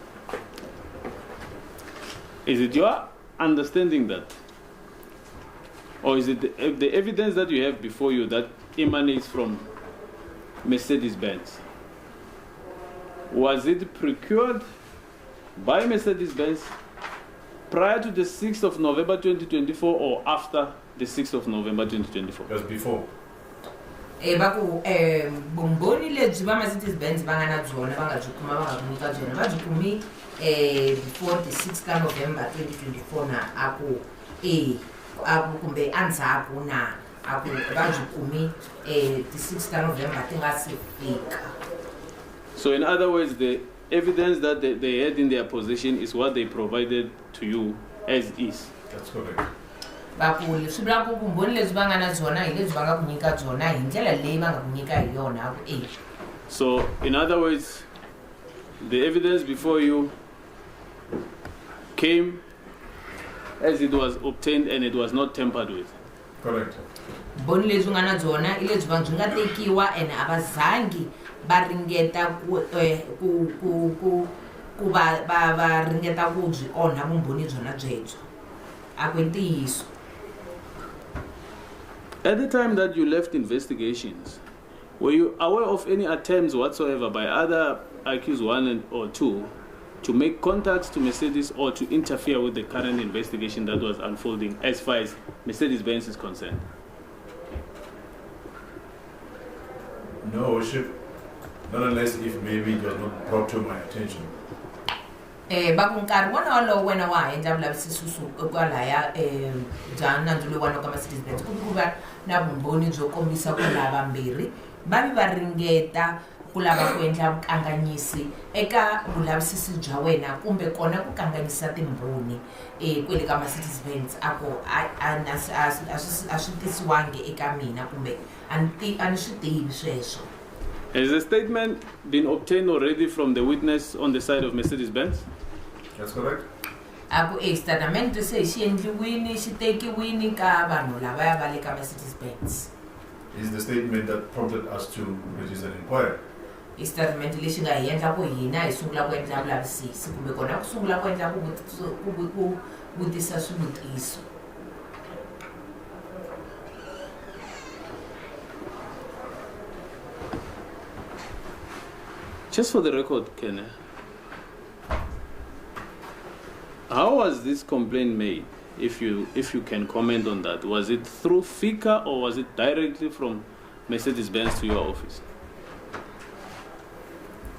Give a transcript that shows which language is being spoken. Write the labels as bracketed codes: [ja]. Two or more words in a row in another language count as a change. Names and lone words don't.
[en] Is it your understanding that, or is it the evidence that you have before you that emanates from Mercedes-Benz? Was it procured by Mercedes-Benz prior to the 6th of November 2024 or after the 6th of November 2024? Just before. [ts] Baku vumbhoni lebyi va Mercedes-Benz va nga na byona va nga byi kuma va nga ku nyika byona va byi kumi [en] before the 6 [ts] ka November 2024 na a ku kumbe endzhaku na a ku va byi kumi the 6 ka November ti nga si fika. [en] So in other words, the evidence that they had in their possession is what they provided to you as is. That's correct. [ts] Bakuli swi vula ku vumbhoni lebyi va nga na byona hi lebyi va nga ku nyika byona hi ndlela leyi va nga ku nyika hi yona. [en] So in other words, the evidence before you came as it was obtained and it was not tampered with. Correct. [ts] Vumbhoni lebyi nga na byona i lebyi byi nga tekiwa and a va zangi va ringeta ku va ringeta ku byi onha vumbhoni byona byebyo a ku ntiyiso. [en] At the time that you left investigations, were you aware of any attempts whatsoever by other accused 1 or 2 to make contacts to Mercedes or to interfere with the current investigation that was unfolding as far as Mercedes-Benz is concerned? No, Worship. Not unless if maybe it was not brought to my attention. [ts] Baku nkarhi wona walowo wena wa ha endla vulavisisi kwalaya bya nandzu lowu wani ka Mercedes-Benz ku va na vumbhoni byo kombisa ku lava mbirhi va vi va ringeta ku lava ku endla vukanganyisi eka vulavisisi bya wena kumbe kona ku kanganyisa timbhoni kwele ka Mercedes-Benz a ku a swi tisiwangi eka mina kumbe a ni swi tivi sweswo. [en] Has a statement been obtained already from the witness on the side of Mercedes-Benz? That's correct. [ts] Aku statement se xi endliwini xi tekiwini ka vanhu lavaya va le ka Mercedes-Benz. [en] Is the statement that prompted us to register an inquiry. [ts] Statement lexi nga hi endla ku hina hi sungula ku endla vulavisisi kumbe kona ku sungula ku endla ku vutisa swivutiso. [en] Just for the record, Ken, how was this complaint made? If you can comment on that, was it through FICA or was it directly from Mercedes-Benz to your office?